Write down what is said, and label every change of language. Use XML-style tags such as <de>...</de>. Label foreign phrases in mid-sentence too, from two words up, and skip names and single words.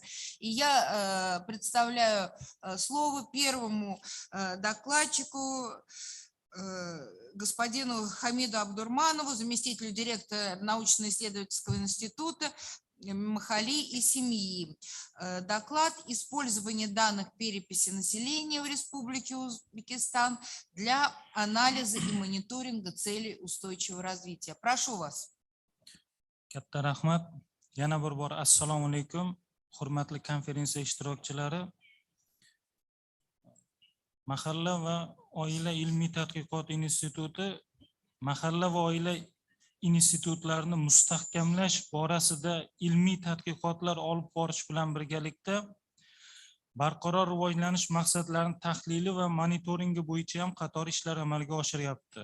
<ru>И я представляю слово первому докладчику, господину Хамиду Абдурманову, заместителю директора научно-исследовательского института Махали и семьи. Доклад «Использование данных переписи населения в Республике Узбекистан для анализа и мониторинга целей устойчивого развития». Прошу вас.</ru> <uz>Katta rahmat. Yana bir bor assalomu alaykum. Hurmatli konferensiya ishtirokchilari. Mahalla va oila ilmiy tadqiqot instituti mahalla va oila institutlarini mustahkamlash borasida ilmiy tadqiqotlar olib borish bilan birgalikda barqaror rivojlanish maqsadlarini tahlili va monitoringi bo'yicha ham qator ishlar amalga oshiryapti.</uz>